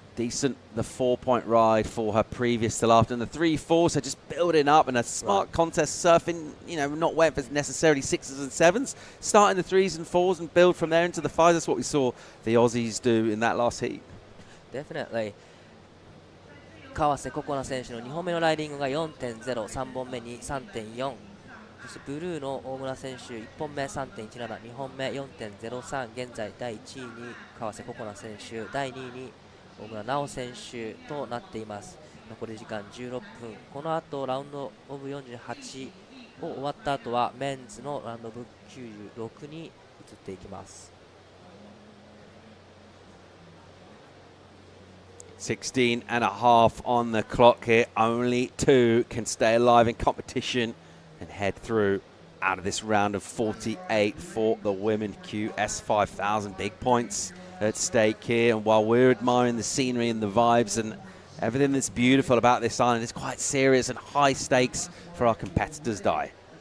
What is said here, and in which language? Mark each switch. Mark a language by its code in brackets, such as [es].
[en] Decent, the 4-point ride for her previous till after, and the 3-4, so just building up, and a smart contest surfing, not waiting for necessarily 6s and 7s, starting the 3s and 4s and build from there into the 5s. That's what we saw the Aussies do in that last heat. Definitely. [ja] 川瀬心那選手の2本目のライディングが 4.0、3本目に 3.4、そしてブルーの大村選手1本目 3.17、2本目 4.03、現在第1位に川瀬心那選手、第2位に大村奈緒選手となっています。残り時間16分。この後ラウンドオブ48を終わった後はメンズのラウンドオブ96に移っていきます。 [en] 16 and a half on the clock here. Only 2 can stay alive in competition and head through out of this round of 48 for the women QS 5000. Big points at stake here. And while we're admiring the scenery and the vibes and everything that's beautiful about this island, it's quite serious and high stakes for our competitors, Dai.